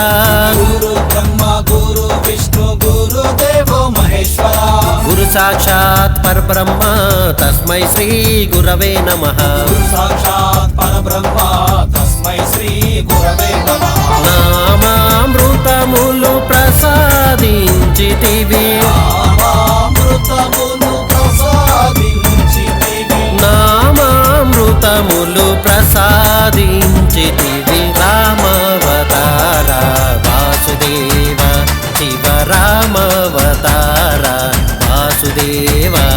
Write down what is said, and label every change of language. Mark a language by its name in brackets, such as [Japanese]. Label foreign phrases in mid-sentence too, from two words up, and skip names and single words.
[Sanskrit] गुरु ब्रह्मा गुरु विष्णु गुरुदेवो महेश्वरा गुरु साक्षात् परब्रह्म तस्मै श्री गुरवे नमः। गुरु साक्षात् परब्रह्म तस्मै श्री गुरवे नमः। [Telugu] నామామృతములు ప్రసాదించితివి నామామృతములు ప్రసాదించితివి నామామృతములు ప్రసాదించితివి రామావతార వాసుదేవ శివ రామావతార వాసుదేవ